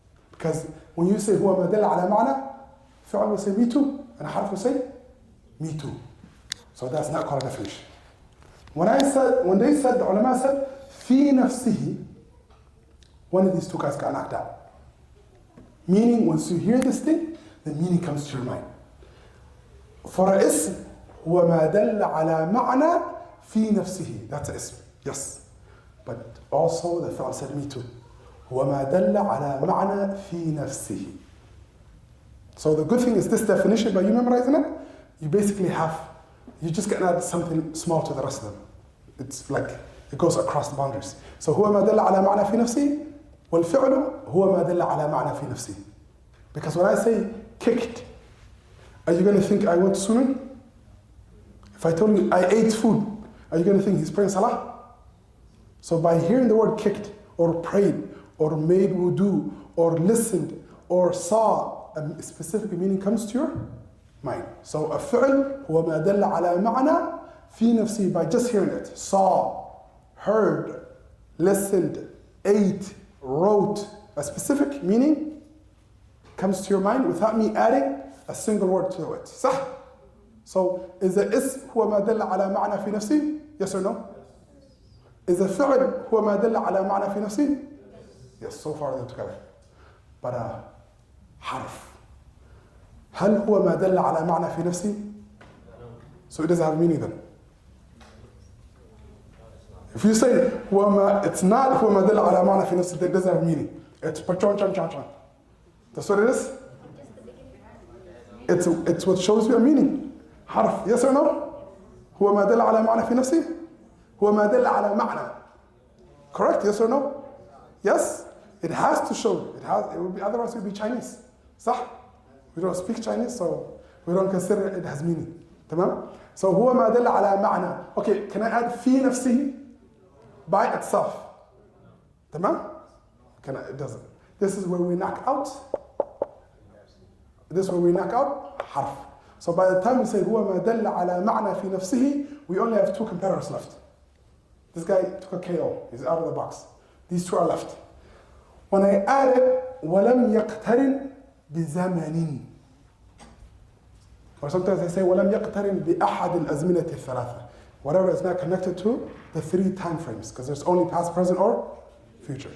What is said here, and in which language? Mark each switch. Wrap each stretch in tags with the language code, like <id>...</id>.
<en>Because when you say</en> <ar>هو ما دل على معنى,</ar> <en>فعل will say me too, and حرف will say me too. So that's not called a definition. When they said, the ulama said,</en> <ar>في نفسه,</ar> <en>one of these 2 guys got knocked out. Meaning, once you hear this thing, the meaning comes to your mind. For a ism,</en> <ar>هو ما دل على معنى في نفسه.</ar> <en>That's an ism. Yes. But also the fi'l said me too.</en> <ar>هو ما دل على معنى في نفسه.</ar> <en>So the good thing is this definition, by you memorizing it, you basically have, you just can add something small to the rest of them. It's like, it goes across the boundaries. So</en> <ar>هو ما دل على معنى في نفسه, والفعل هو ما دل على معنى في نفسه.</ar> <en>Because when I say kicked, are you going to think I went swimming? If I told you I ate food, are you going to think he's praying salah? So by hearing the word kicked, or prayed, or made wudu, or listened, or saw, a specific meaning comes to your mind. So a fi'l</en> <ar>هو ما دل على معنى في نفسه,</ar> <en>by just hearing it. Saw, heard, listened, ate, wrote. A specific meaning comes to your mind without me adding a single word to it.</en> <ar>صح?</ar> <en>So is the ism</en> <ar>هو ما دل على معنى في نفسه?</ar> <en>Yes or no? Is the fi'l</en> <ar>هو ما دل على معنى في نفسه?</ar> <en>Yes, so far they're together. But</en> <ar>حرف, هل هو ما دل على معنى في نفسه?</ar> <en>So it doesn't have meaning then. If you say</en> <ar>هو ما,</ar> <en>it's not</en> <ar>هو ما دل على معنى في نفسه,</ar> <en>then it doesn't have meaning. It's pachon chan chan chan. That's what it is. It's what shows you a meaning. حرف, yes or no?</en> <ar>هو ما دل على معنى في نفسه? هو ما دل على معنى.</ar> <en>Correct, yes or no? Yes? It has to show. It would be, otherwise it would be Chinese.</en> <ar>صح?</ar> <en>We don't speak Chinese, so we don't consider it has meaning.</en> <ar>تمام?</ar> <en>So</en> <ar>هو ما دل على معنى.</ar> <en>Okay, can I add</en> <ar>في نفسه?</ar> <en>By itself. تمام? It doesn't. This is where we knock out. This is where we knock out حرف. So by the time we say</en> <ar>هو ما دل على معنى في نفسه,</ar> <en>we only have two competitors left. This guy took a KO. He's out of the box. These two are left. When I add it,</en> <ar>ولم يقترن بزمن.</ar> <en>Or sometimes I say ولم يقترن بأحد الأزمنة الثلاثة. Whatever is not connected to the three time frames, because there's only past, present, or future.</en>